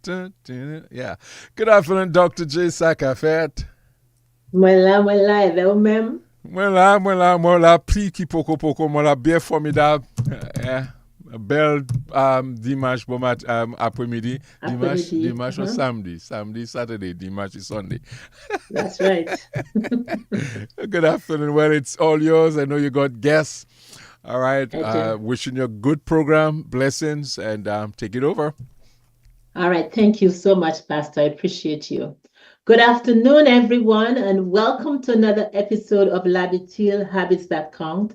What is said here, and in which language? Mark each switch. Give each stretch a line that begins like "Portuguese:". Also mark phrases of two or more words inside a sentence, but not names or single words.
English: Yeah. Good afternoon, Dr. J. Sakafet. Mwela, hello, ma'am.
French: Mwela, priki poko, mwela bien formidable. Belle dimanche, bon après-midi. Dimanche ou samedi. Samedi, Saturday, dimanche,
English: Sunday. That's right. Good afternoon. Well, it's all yours. I know you got guests. All right. Wishing you a good program, blessings, and take it over. All right. Thank you so much, Pastor. I appreciate you. Good afternoon, everyone, and welcome to another episode of Labitil Habits That Count.